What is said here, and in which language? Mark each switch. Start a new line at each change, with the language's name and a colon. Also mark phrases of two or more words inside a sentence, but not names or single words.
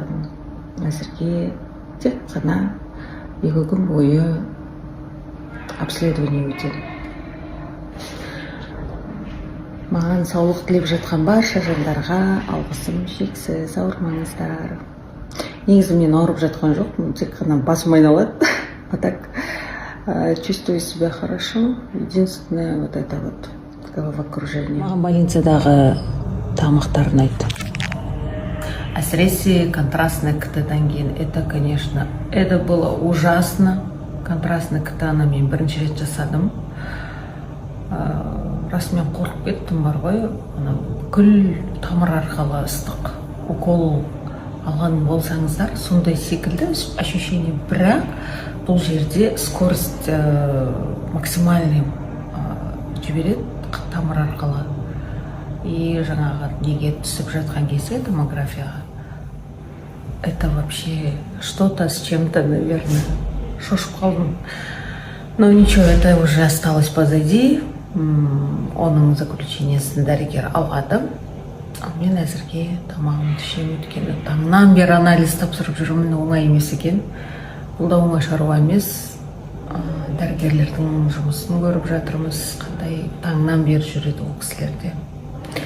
Kazakh: Әзірге тек қана 2 күн бойы обследование өтеді. Маған саулық тілеп жатқан барша жандарға алғысым шексіз, ауырмаңыздар. Негізі мен ауырып жатқан жоқпын, тек қана басым айналады.
Russian: А так чувствую себя хорошо. Единственное вот это вот головокружение.
Kazakh: Маған больницадағы тамақтарын айтты. Әсіресе контрастный КТ-дан кейін,
Russian: это, конечно, это было ужасно.
Kazakh: Контрастный КТ-ны мен бірінші рет жасадым. Расымен қорқып кеттім, бар ғой, бүкіл тамыр арқылы ыстық укол алған болсаңыздар, сондай секілді ощущение, бірақ бұл жерде
Russian: скорость максимальный
Kazakh: жібереді тамыр арқылы. И жаңағы неге түсіп жатқан кезде томографияға,
Russian: это вообще что-то с чем-то, наверное,
Kazakh: шошып қалдым.
Russian: Но ничего, это уже осталось позади.
Kazakh: Оның заключениесін дәрігер алғады. Мен әзірге тамағымды ішемін, өйткені таңнан бері анализ тапсырып жүрмін, оңай емес екен. Бұл да оңай шаруа емес. Дәрігерлердің жұмысын көріп жатырмыз, қандай таңнан бері жүреді ол кісілерде.